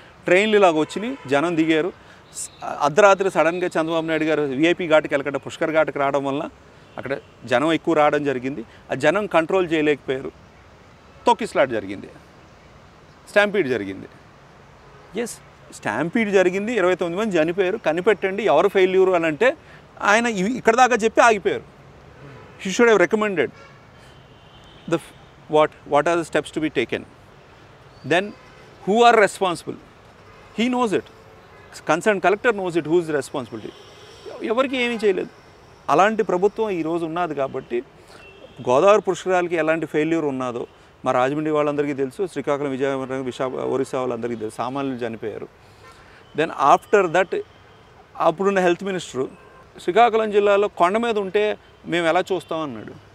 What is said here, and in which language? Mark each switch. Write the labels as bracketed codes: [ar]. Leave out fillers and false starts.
[te] ట్రైన్లు ఇలాగ వచ్చినాయి, జనం దిగారు, అర్ధరాత్రి సడన్గా చంద్రబాబు నాయుడు గారు విఐపి ఘాట్కి వెళ్ళకుండా పుష్కర్ ఘాట్కి రావడం వల్ల అక్కడ జనం ఎక్కువ రావడం జరిగింది. ఆ జనం కంట్రోల్ చేయలేకపోయారు, తొక్కిస్లాట్ జరిగింది, స్టాంపీడ్ జరిగింది. ఎస్, స్టాంపీడ్ జరిగింది, 29 మంది చనిపోయారు. కనిపెట్టండి ఎవరు ఫెయిల్యూర్ అని అంటే ఆయన ఇక్కడ దాకా చెప్పి ఆగిపోయారు. [en] He should have recommended what are the steps to be taken, then who are responsible, he knows it, concerned collector knows it, who is responsibility. [te] ఎవరికి ఏమీ చేయలేదు. అలాంటి ప్రభుత్వం ఈరోజు ఉన్నది కాబట్టి గోదావరి పుష్కరాలకి ఎలాంటి ఫెయిల్యూర్ ఉన్నదో మా రాజమండ్రి వాళ్ళందరికీ తెలుసు, శ్రీకాకుళం, విజయనగరం, ఒరిస్సా వాళ్ళందరికీ తెలుసు, సామాన్యులు చనిపోయారు. [en] then after that [te] అప్పుడున్న హెల్త్ మినిస్టరు శ్రీకాకుళం జిల్లాలో కొండ మీద ఉంటే మేము ఎలా చూస్తామన్నాడు.